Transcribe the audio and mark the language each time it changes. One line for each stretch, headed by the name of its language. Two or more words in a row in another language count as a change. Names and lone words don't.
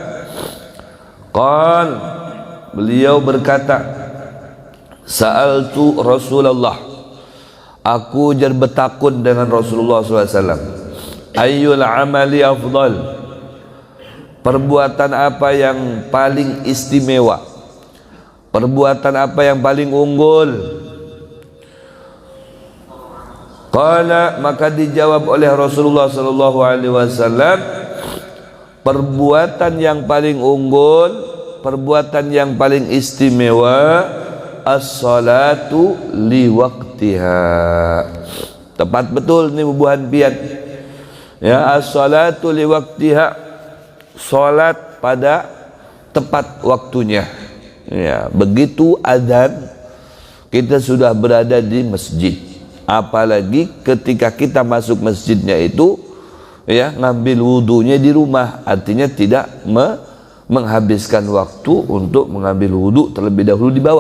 Indonesian: Beliau berkata,
Arabic: سألت رسول الله,
Indonesian: aku jar bertakun dengan Rasulullah SAW,
Arabic: أي العمل أفضل,
Indonesian: perbuatan apa yang paling istimewa, perbuatan apa yang paling unggul. Qala, maka dijawab oleh Rasulullah
Arabic: صلى الله عليه وسلم,
Indonesian: perbuatan yang paling unggul, perbuatan yang paling istimewa,
Arabic: الصلاة لوقتها.
Banjar: Tepat betul ni bubuhan pian.
Arabic: Ya, الصلاة لوقتها,
Indonesian: salat pada tepat waktunya. Ya, begitu azan kita sudah berada di masjid. Apalagi ketika kita masuk masjidnya itu, ya, ngambil wudunya di rumah, artinya tidak menghabiskan waktu untuk mengambil wudu terlebih dahulu di bawah.